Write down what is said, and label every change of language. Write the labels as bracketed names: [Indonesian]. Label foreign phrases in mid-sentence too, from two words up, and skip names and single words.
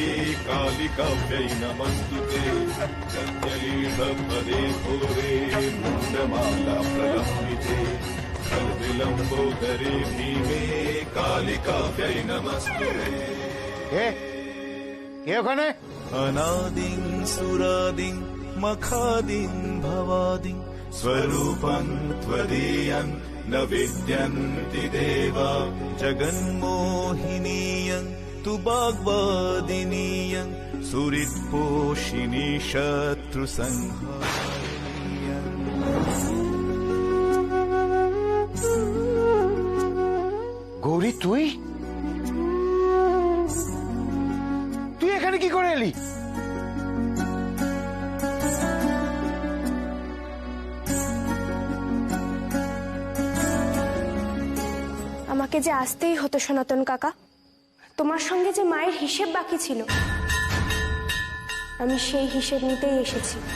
[Sanskrit] कालिकाव्यै नमस्तुते सत्यलीढपदे घोरे मुण्डमाला प्रलम्बिते खल्विलम्बोदरे भीमे कालिकाव्यै नमस्तुते। [Bangla] কে ওখানে? [Sanskrit] अनादिं सुरादिं मखादिं भवादिं स्वरूपं त्वदीयं न विद्यन्ति देवा जगन्मोहिनीयं तु वाग्वादिनीयं सुहृत्पोषिणी शत्रुसंहारिण्यं। [Bangla] গৌরী, তুই তুই এখানে কি করে এলি? আমাকে যে আসতেই হতো সনাতন কাকা, তোমার সঙ্গে যে মায়ের হিসেব বাকি ছিল, আমি সেই হিসেব নিতেই এসেছি।